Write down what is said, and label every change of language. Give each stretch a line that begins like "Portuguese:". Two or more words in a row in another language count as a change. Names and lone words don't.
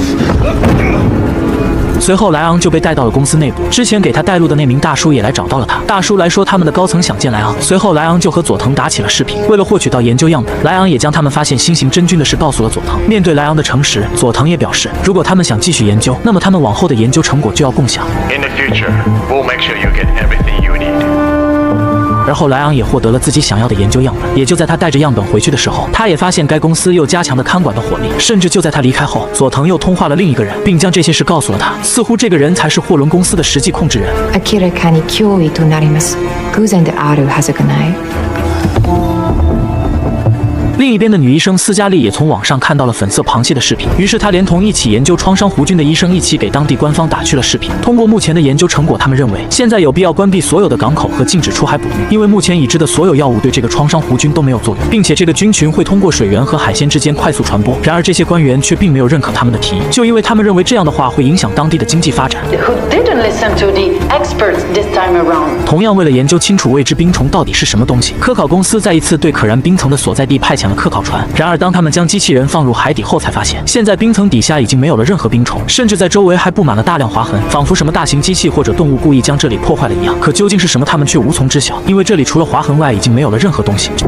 Chinese: 随后莱昂就被带到了公司内部，之前给他带路的那名大叔也来找到了他。大叔来说他们的高层想见莱昂，随后莱昂就和佐藤打起了视频。为了获取到研究样本，莱昂也将他们发现新型真菌的事告诉了佐藤。面对莱昂的诚实，佐藤也表示，如果他们想继续研究，那么他们往后的研究成果就要共享。
English: In the future, we'll make sure you get everything you need.
Chinese: 而后莱昂也获得了自己想要的研究样本。也就在他带着样本回去的时候，他也发现该公司又加強了看管的火力。甚至就在他离开后，佐藤又通话了另一个人，并将这些事告诉了他。似乎这个人才是貨輪公司的實際控制人。
Japanese: 明らかに脅威となります。偶然であるはずがない。
Chinese: 另一边的女医生斯嘉丽也从网上看到了粉色螃蟹的视频，于是她连同一起研究创伤弧菌的医生一起给当地官方打去了视频。通过目前的研究成果，他们认为现在有必要关闭所有的港口和禁止出海捕鱼，因为目前已知的所有药物对这个创伤弧菌都没有作用，并且这个菌群会通过水源和海鲜之间快速传播。然而这些官员却并没有认可他们的提议，就因为他们认为这样的话会影响当地的经济发展。
English: Who didn't listen to the experts this time around?
Chinese: 同样，为了研究清楚未知冰虫到底是什么东西，科考公司再一次对可燃冰层的所在地派遣了科考船。然而，当他们将机器人放入海底后，才发现现在冰层底下已经没有了任何冰虫，甚至在周围还布满了大量划痕，仿佛什么大型机器或者动物故意将这里破坏了一样。可究竟是什么，他们却无从知晓，因为这里除了划痕外，已经没有了任何东西。